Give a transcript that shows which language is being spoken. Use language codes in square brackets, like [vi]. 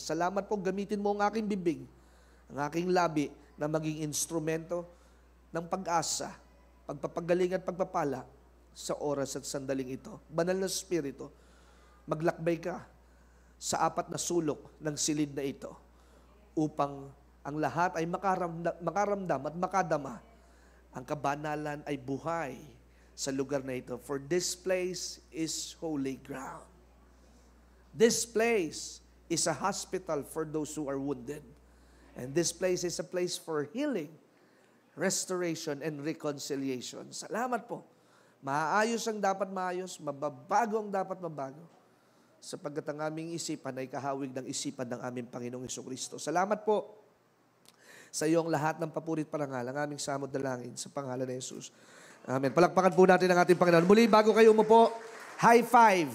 [tl] Salamat po, gamitin mo ang aking bibig, ang aking labi, na maging instrumento ng pag-asa, pagpapagaling at pagpapala sa oras at sandaling ito. Banal na Espiritu, maglakbay ka sa apat na sulok ng silid na ito upang ang lahat ay makaramdam at makadama. Ang kabanalan ay buhay sa lugar na ito. [en] For this place is holy ground. This place is a hospital for those who are wounded. And this place is a place for healing, restoration, and reconciliation. [tl] Salamat po. Maayos ang dapat maayos, mababago ang dapat mabago, sapagkat ang aming isipan ay kahawig ng isipan ng aming Panginoong Jesucristo. Salamat po sa iyong lahat ng papurit parangal, ang aming samod dalangin sa pangalan ni Jesus. Amen. Palakpakan po natin ang ating Panginoon. Muli, bago kayo umupo, high five.